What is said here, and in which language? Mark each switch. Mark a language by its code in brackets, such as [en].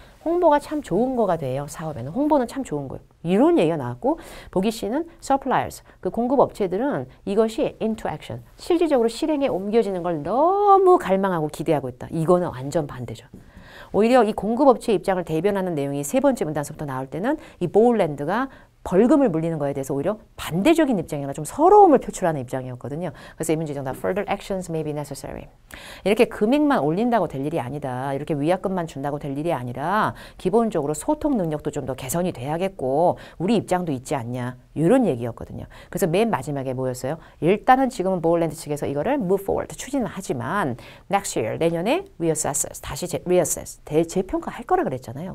[ko] 홍보가 참 좋은 거가 돼요. 사업에는 홍보는 참 좋은 거예요. 이런 얘기가 나왔고, 보기 C는 suppliers, 그 공급 업체들은 이것이 [en] into action, [ko] 실질적으로 실행에 옮겨지는 걸 너무 갈망하고 기대하고 있다. 이거는 완전 반대죠. 오히려 이 공급 업체 입장을 대변하는 내용이 세 번째 문단서부터 나올 때는 이 보울랜드가 벌금을 물리는 거에 대해서 오히려 반대적인 입장이나 좀 서러움을 표출하는 입장이었거든요. 그래서 이 문제 정답 [en] further actions may be necessary. [ko] 이렇게 금액만 올린다고 될 일이 아니다. 이렇게 위약금만 준다고 될 일이 아니라 기본적으로 소통 능력도 좀 더 개선이 돼야겠고 우리 입장도 있지 않냐. 이런 얘기였거든요. 그래서 맨 마지막에 뭐였어요? 일단은 지금은 모어랜드 측에서 이거를 [en] move forward [ko] 추진을 하지만 [en] next year [ko] 내년에 reassess 다시 reassess 재평가할 거라 그랬잖아요.